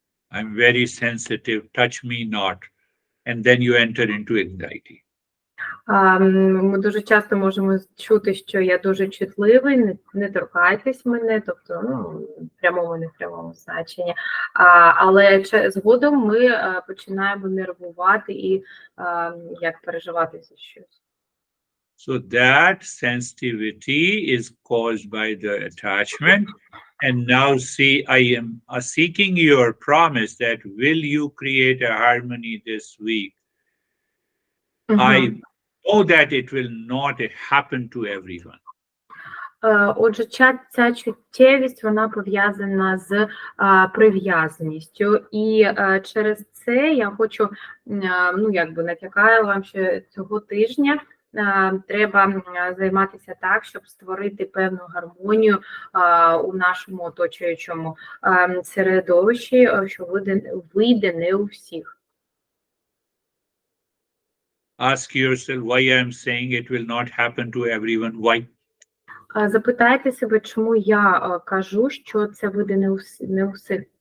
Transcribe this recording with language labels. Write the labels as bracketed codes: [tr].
[en] I'm very sensitive, touch me not. And then you enter into anxiety. [uk] Ми дуже часто можемо чути, що я дуже чутливий, не торкайтесь мене, тобто в прямому, не в прямому значенні. Але згодом ми починаємо нервувати і як переживати за щось. [en] So that sensitivity is caused by the attachment. And now see, I am seeking your promise that will you create a harmony this week? I know that it will not happen to everyone. [uk] Отже, ця чуттєвість, вона пов'язана з прив'язаністю. І через це я хочу, натякаю вам, що цього тижня треба займатися так, щоб створити певну гармонію у нашому оточуючому середовищі, що вийде не у всіх. [en] Ask yourself why I am saying it will not happen to everyone. Why? [uk] Запитайте себе, чому я кажу, що це вийде не у всіх.